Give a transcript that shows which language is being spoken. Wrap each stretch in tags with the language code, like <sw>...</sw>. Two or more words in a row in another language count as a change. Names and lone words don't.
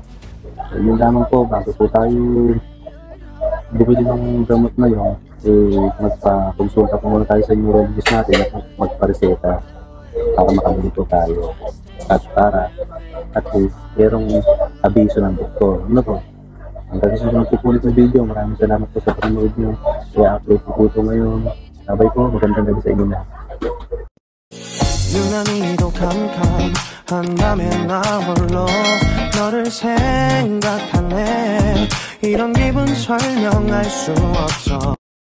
<tl>Yun lamang po, bago po tayo bumili ng gamot na yun, magpa-consulta po muna tayo sa neurologist natin at magpa-reseta para makabili po tayo at para at least merong abiso ng doktor. Ano po? Ang susunod po ulit ng video. Maraming salamat po sa panonood nyo. I-upload po ito ngayon. Sabay po, magandang gabi sa inyo na.</tl> <ko>유난히도 캄캄한밤에 나 홀로 너를 생각하네. 이런 기분 설명할 수 없어.</ko>